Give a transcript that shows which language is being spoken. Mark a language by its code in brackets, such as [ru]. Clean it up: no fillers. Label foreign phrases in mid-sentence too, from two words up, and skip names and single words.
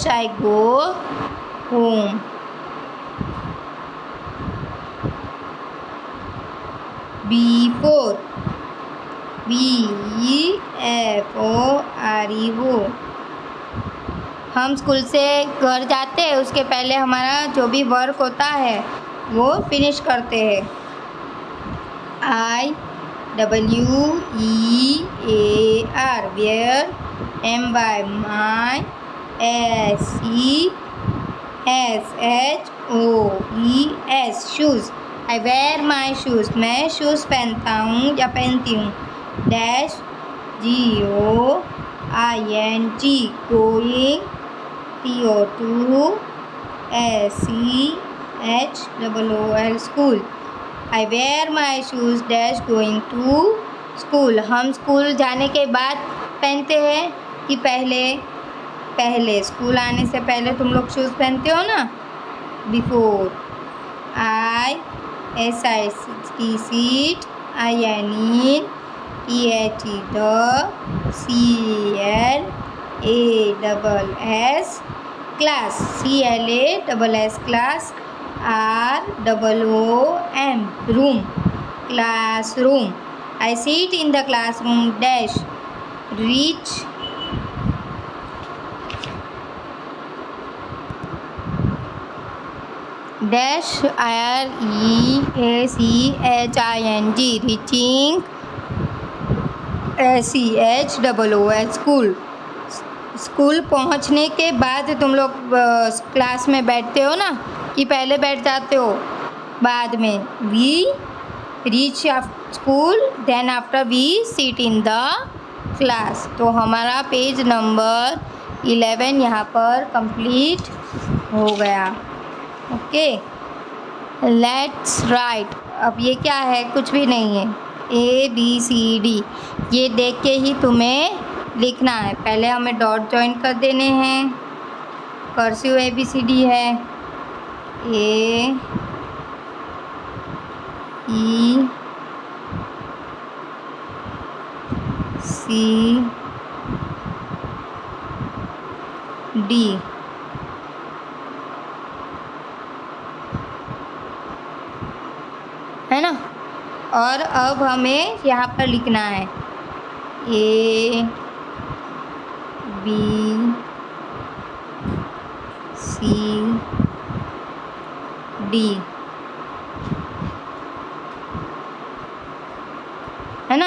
[en] I go home. Before. B-E-F-O-R-E, [hi] हम स्कूल से घर जाते हैं उसके पहले हमारा जो भी वर्क होता है वो फिनिश करते हैं. [en] I-W-E-A-R, wear. M-Y, my. S-E-S-H-O-E-S, shoes. I wear my shoes, [hi] मैं शूज़ पहनता हूँ या पहनती हूँ. [en] डैश. G-O-I-N-G, going. T-O-2-S-C-H-O-O-L, school. I wear my shoes. Dash, going to school. [hi] हम स्कूल जाने के बाद पहनते हैं कि पहले? पहले स्कूल आने से पहले तुम लोग शूज़ पहनते हो ना, [en] बिफोर. I-S-I-T, seat. I-N-E, T-H-E, the. C-L-A-S-S, class. C-L-A-S-S, class. R-O-O-M, room. Classroom. I sit in the classroom. Dash. Reach. Dash. R-E-A-C-H-I-N-G, reaching. S-C-H-O-O-L, school. [hi] स्कूल पहुंचने के बाद तुम लोग क्लास में बैठते हो ना, कि पहले बैठ जाते हो? बाद में. [en] we reach school, then after we sit in the class. [hi] तो हमारा [en] page number [hi] 11 यहाँ पर कंप्लीट हो गया. [en] okay, let's write. [hi] अब ये क्या है? कुछ भी नहीं है. ABCD, ये देख के ही तुम्हें लिखना है. पहले हमें [en] dot join [hi] कर देने हैं. कर्सिव ABCD है. A-E-C-D, है ना. और अब हमें यहाँ पर लिखना है A-B-C-D, है ना.